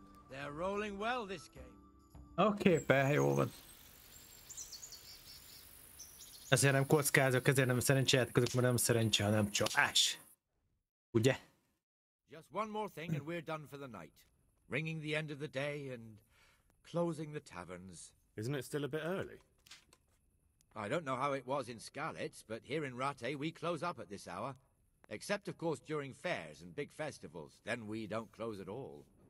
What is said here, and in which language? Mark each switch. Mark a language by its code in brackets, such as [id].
[en] They're rolling well this game. [hu] Oké, jó van. Ezért nem kockázok, ezért nem szerencsejátékozok, mert nem szerencse, hanem csalás. Ugye? [en] Just one more thing and we're done for the night. Ringing the end of the day and closing the taverns. Isn't it still a bit early? I don't know how it was in Skalitz, but here in Rate we close up at this hour. Except of course during fairs and big festivals. Then we don't close at all.